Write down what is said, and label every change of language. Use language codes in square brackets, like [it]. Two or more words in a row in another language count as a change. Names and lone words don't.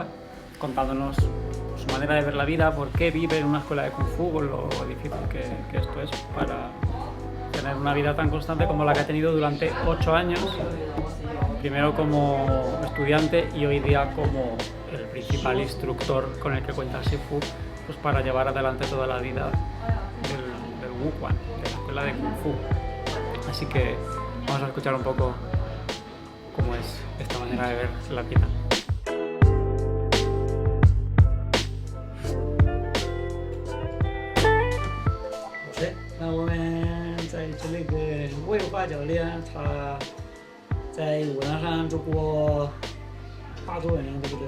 [es] contándonos su manera de ver la vida, por qué vive en una escuela de Kung Fu, con lo difícil que esto es para tener una vida tan constante como la que ha tenido durante 8 años, primero como estudiante y hoy día como el principal instructor con el que cuenta Shifu, pues para llevar adelante toda la vida del Wuquan, de la escuela de Kung Fu. Así que vamos a escuchar un poco cómo es esta manera de ver la vida. [zh] 好的，那我们在这里跟魏华教练，他在武当山住过8多年，对不对？